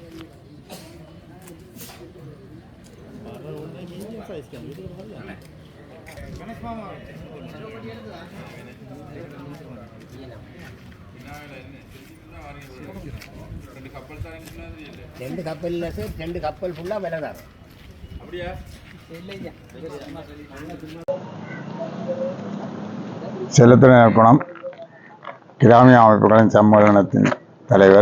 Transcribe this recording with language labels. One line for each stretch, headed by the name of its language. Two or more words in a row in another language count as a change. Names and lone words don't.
Sinhala: බර ඕනේ
English: medium size
Sinhala: කියන්නේ ඒක හරියන්නේ. ගණස් මාමා.
Tamil: ரெண்டு கப்பல்ல ரெண்டு கப்பல் ஃபுல்லா விலை தான். அப்படியா? செல்லத்துறை நிறுவனம் கிராமிய அமைப்புகளின் சம்மேளனத்தின் தலைவர்.